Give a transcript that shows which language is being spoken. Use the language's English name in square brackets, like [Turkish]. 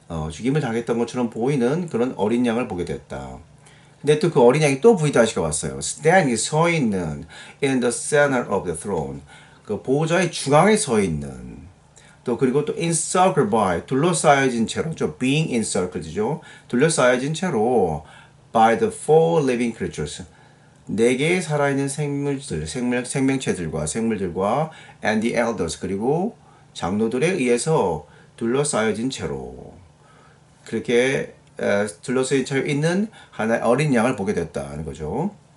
[Korean] 죽임을 당했던 것처럼 보이는 그런 어린 양을 보게 됐다. 근데 또 그 어린 양이 또 V-가 왔어요. [English] standing, [Korean] 서 있는 [English] in the center of the throne. [Korean] 그 보호자의 중앙에 서 있는. 또 그리고 또 [English] encircled by, [Korean] 둘러싸여진 채로, [English] being encircled [Korean] 죠. 둘러싸여진 채로 [English] by the four living creatures. [Korean] 네 개의 살아있는 생물들, 생명체들과 생물들과 [English] and the elders, [Korean] 그리고 장로들에 의해서 둘러싸여진 채로 그렇게 둘러싸여 있는 하나의 어린 양을 보게 됐다는 거죠.